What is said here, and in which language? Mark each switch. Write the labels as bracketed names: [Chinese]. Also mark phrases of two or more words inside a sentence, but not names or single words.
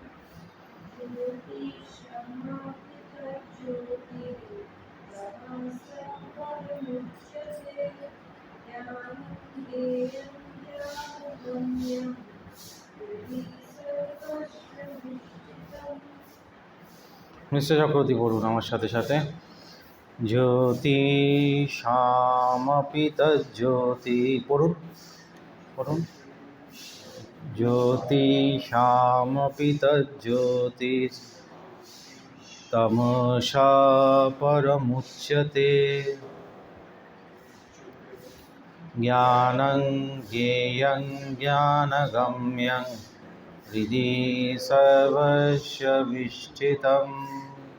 [Sanskrit] ज्योतिषामपि तज्ज्योतिस्तमसः परमुच्यते ज्ञानं ज्ञेयं ज्ञानगम्यं हृदि सर्वस्य विष्ठितम्। [Bangla] মিশ্র চক্রবর্তী পড়ুন আমার সাথে সাথে। [Sanskrit] জ্যোতিষামপি তজ্জ্যোতি, [Bangla] পড়ুন পড়ুন। [Sanskrit] জ্যোতিষামপি তজ্জ্যোতিস্তমসা পরমুচ্যতে জ্ঞানং জ্ঞেয়ং জ্ঞানগম্যং হৃদি সর্বস্য বিষ্ঠিতম।